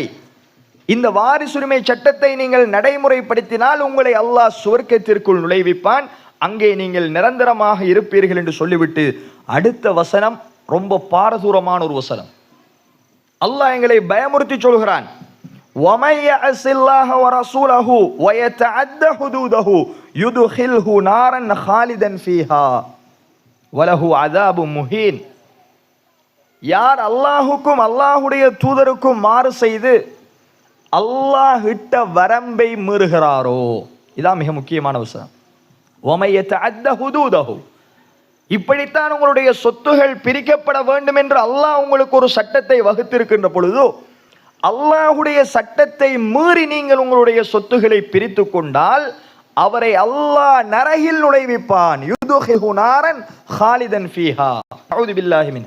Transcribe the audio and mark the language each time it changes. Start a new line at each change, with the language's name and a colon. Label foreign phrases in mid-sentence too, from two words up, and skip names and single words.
Tamil: இந்த வாரிசுரிமை சட்டத்தை நீங்கள் நடைமுறைப்படுத்தினால் உங்களை அல்லாஹ் சுவர்க்கத்திற்குள் நுழைவிப்பான், அங்கே நீங்கள் நிரந்தரமாக இருப்பீர்கள் என்று சொல்லிவிட்டு அடுத்த வசனம் ரொம்ப பாரதூரமான ஒரு வசனம். அல்லாஹ் எங்களை பயமுறுத்தி சொல்கிறான்,
Arabic: وَمَن يَعْصِ اللَّهَ وَرَسُولَهُ وَيَتَعَدَّ حُدُودَهُ يُدْخِلْهُ نَارًا خَالِدًا فِيهَا وَلَهُ عَذَابٌ مُهِينٌ.
Tamil: யார் அல்லாஹுக்கும் அல்லாஹுடைய தூதருக்கும் மாறு செய்து அல்லாஹ் இட்ட வரம்பை மீறுகிறாரோ, இதான் மிக முக்கியமான வசனம்.
Arabic: وَمَن يَتَعَدَّ حُدُودَهُ,
Tamil: இப்படித்தான் உங்களுடைய சொத்துகள் பிரிக்கப்பட வேண்டும் என்று அல்லாஹ் உங்களுக்கு ஒரு சட்டத்தை வகுத்திருக்கின்ற பொழுது அல்லாஹுடைய சட்டத்தை மீறி நீங்கள் உங்களுடைய சொத்துக்களை பிரித்து கொண்டால் அவரை அல்லாஹ் நரகில் நுழைவிப்பான்.
Arabic: يدخله نارا خالدا فيها أعوذ بالله منها.